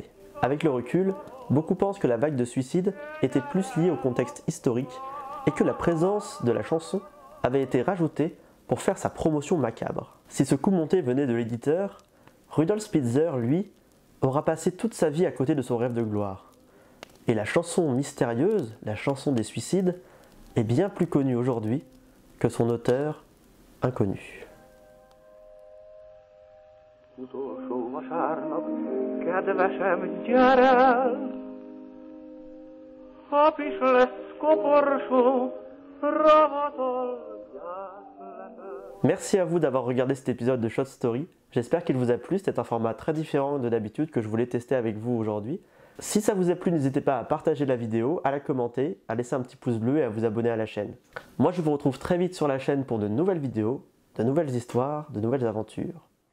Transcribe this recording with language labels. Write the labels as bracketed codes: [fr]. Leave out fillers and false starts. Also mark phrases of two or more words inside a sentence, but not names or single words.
[fr] Avec le recul, beaucoup pensent que la vague de suicides était plus liée au contexte historique et que la présence de la chanson avait été rajoutée pour faire sa promotion macabre. Si ce coup monté venait de l'éditeur, Rudolf Spitzer, lui, aura passé toute sa vie à côté de son rêve de gloire. Et la chanson mystérieuse, la chanson des suicides, est bien plus connue aujourd'hui que son auteur inconnu. [hu] Utolsó vasárnap, kedvesem, gyere, hap is lesz koporsó, ravatal gyászletes. [fr] Merci à vous d'avoir regardé cet épisode de Short Story. J'espère qu'il vous a plu, c'est un format très différent de d'habitude que je voulais tester avec vous aujourd'hui. Si ça vous a plu, n'hésitez pas à partager la vidéo, à la commenter, à laisser un petit pouce bleu et à vous abonner à la chaîne. Moi je vous retrouve très vite sur la chaîne pour de nouvelles vidéos, de nouvelles histoires, de nouvelles aventures.